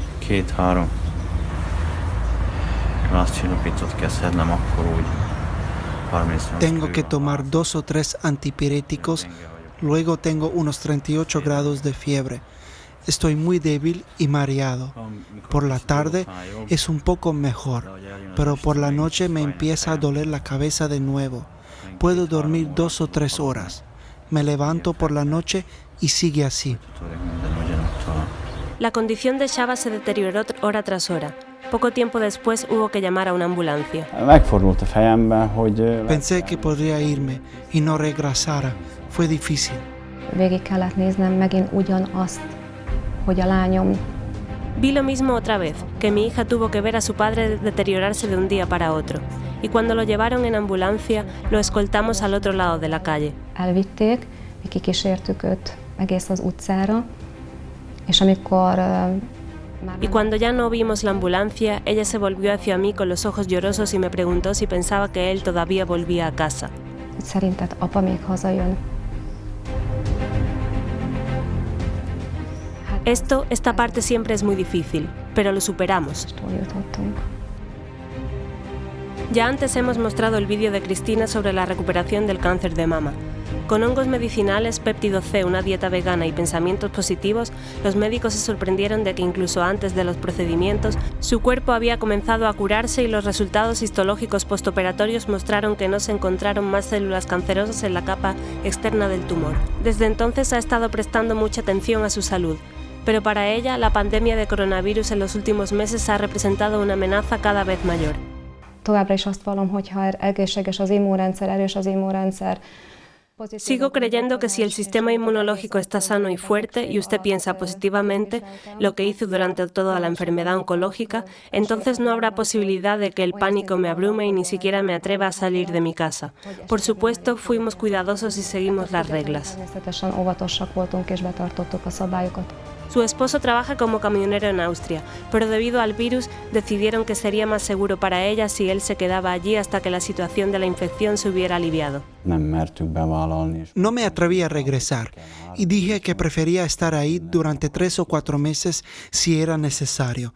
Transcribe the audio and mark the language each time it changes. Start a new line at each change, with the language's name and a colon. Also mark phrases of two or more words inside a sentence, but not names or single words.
Hungarian: 2-3 glászcsillapítót kell szednem, akkor úgy 30.
Spanish: Tengo que tomar 2 o 3 antipiréticos, luego tengo unos 38 grados de fiebre. Estoy muy débil y mareado. Por la tarde es un poco mejor, pero por la noche me empieza a doler la cabeza de nuevo. Puedo dormir 2 o 3 horas. Me levanto por la noche y sigue así. La condición de Csaba se deterioró hora tras hora. Poco tiempo después hubo que llamar a una ambulancia. Pensé que podría irme y no regresara. Fue difícil.
Hungarian: Végig kellett néznem megint ugyanazt, hogy a lányom.
Spanish: Vi lo mismo otra vez, que mi hija tuvo que ver a su padre deteriorarse de un día para otro. Y cuando lo llevaron en ambulancia, lo escoltamos al otro lado de la calle.
Hungarian: Elvitték, mi kikísértük őt egész az utcára, és amikor
Spanish: Y cuando ya no vimos la ambulancia, ella se volvió hacia mí con los ojos llorosos y me preguntó si pensaba que él todavía volvía a casa.
Hungarian: Szerinted apa még hazajön?
Spanish: Esta parte siempre es muy difícil, pero lo superamos.
Hungarian: Hol jutottunk.
Spanish: Ya antes hemos mostrado el vídeo de Cristina sobre la recuperación del cáncer de mama. Con hongos medicinales, péptido C, una dieta vegana y pensamientos positivos, los médicos se sorprendieron de que incluso antes de los procedimientos, su cuerpo había comenzado a curarse y los resultados histológicos postoperatorios mostraron que no se encontraron más células cancerosas en la capa externa del tumor. Desde entonces ha estado prestando mucha atención a su salud, pero para ella la pandemia de coronavirus en los últimos meses ha representado una amenaza cada vez mayor.
Hungarian: Továbbra is azt vallom, hogy ha egészséges az immunrendszer, erős az immunrendszer.
Spanish: Sigo creyendo que si el sistema inmunológico está sano y fuerte y usted piensa positivamente, lo que hizo durante toda la enfermedad oncológica, entonces no habrá posibilidad de que el pánico me abrume y ni siquiera me atreva a salir de mi casa. Por supuesto, fuimos cuidadosos y seguimos las reglas.
Hungarian: Természetesen óvatosak voltunk és betartottuk a szabályokat.
Spanish: Su esposo trabaja como camionero en Austria, pero debido al virus decidieron que sería más seguro para ella si él se quedaba allí hasta que la situación de la infección se hubiera aliviado. No me atreví a regresar y dije que prefería estar ahí durante 3 o 4 meses si era necesario.